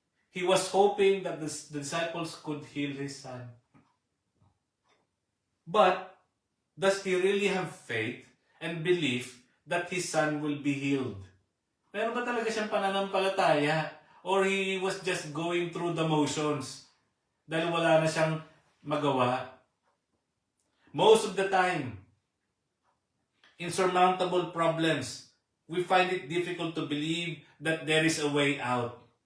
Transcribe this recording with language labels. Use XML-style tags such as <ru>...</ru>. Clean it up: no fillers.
<en>He was hoping that the disciples could heal his son. But, does he really have faith and belief that his son will be healed?</en> <tl>Meron ba talaga siyang pananampalataya?</tl> <en>Or he was just going through the motions?</en> <tl>Dahil wala na siyang magawa.</tl> <en>Most of the time, insurmountable problems, we find it difficult to believe that there is a way out.</en>